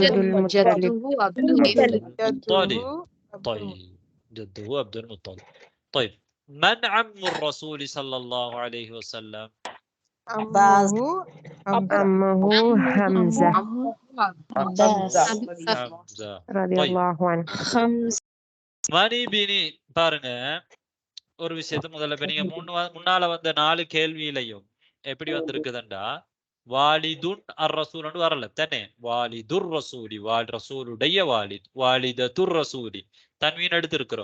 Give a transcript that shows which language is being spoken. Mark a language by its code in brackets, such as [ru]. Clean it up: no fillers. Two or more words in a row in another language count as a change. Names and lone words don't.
[ar] طيب جده عبد المطلب. طيب من عم الرسول صلى الله عليه وسلم؟ عمه عمه حمزة عباس حمزة. رضي طيب الله عنه. [ta] மணி பினி பாருங்க, ஒரு விஷயத்த முதல்ல இப்ப நீங்க முன்னால வந்த 4 கேள்வியிலையும் எப்படி வந்திருக்குதுண்டா, [ar] والدٌ الرسول [ta] வரல தானே. [ar] والد الرسول, [ta] ரசூலுடைய வாலித், [ar] والدة الرسول [ta] தன்வீன் எடுத்து இருக்கிறோம்.